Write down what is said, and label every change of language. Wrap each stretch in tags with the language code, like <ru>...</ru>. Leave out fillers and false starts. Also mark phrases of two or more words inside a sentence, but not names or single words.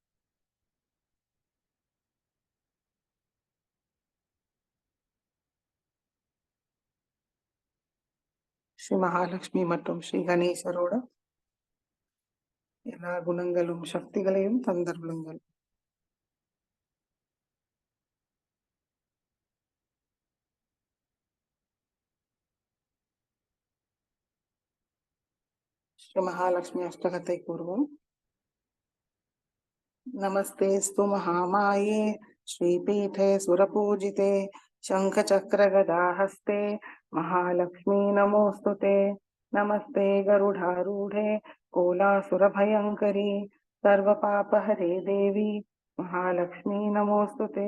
<ta>ஸ்ரீ மகாலட்சுமி மற்றும் ஸ்ரீ கணேசரோட எல்லா குணங்களும் சக்திகளையும் தந்தருளுங்கள். ஸ்ரீ மகாலட்சுமி அஷ்டகத்தை கூறுவோம்.</ta> <sa>नमस्तेस्तु महामाये, श्रीपीठे सुरपूजिते, शङ्खचक्रगदाहस्ते, महालक्ष्मी नमोऽस्तुते। नमस्ते गरुडारूढे, कोलासुरभयङ्करी, सर्वपापहरे देवी, महालक्ष्मी नमोऽस्तुते।</sa>